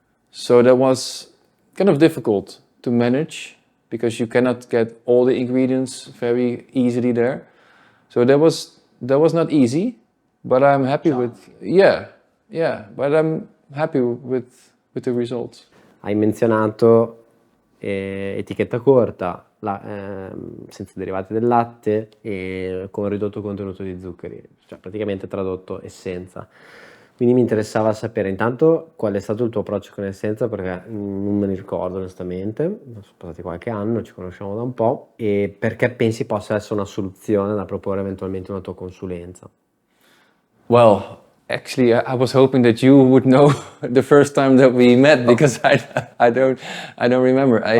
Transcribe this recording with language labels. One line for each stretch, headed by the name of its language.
English: So that was kind of difficult to manage because you cannot get all the ingredients very easily there. So that was not easy, but I'm happy with but I'm happy with the results.
Italian: Hai menzionato etichetta corta, senza derivati del latte e con ridotto contenuto di zuccheri, cioè praticamente tradotto essenza. Quindi mi interessava sapere intanto qual è stato il tuo approccio con essenza, perché non me ne ricordo onestamente, sono passati qualche anno, ci conosciamo da un po', e perché pensi possa essere una soluzione da proporre eventualmente una tua consulenza?
English: Well, actually, I was hoping that you would know the first time that we met because I don't remember.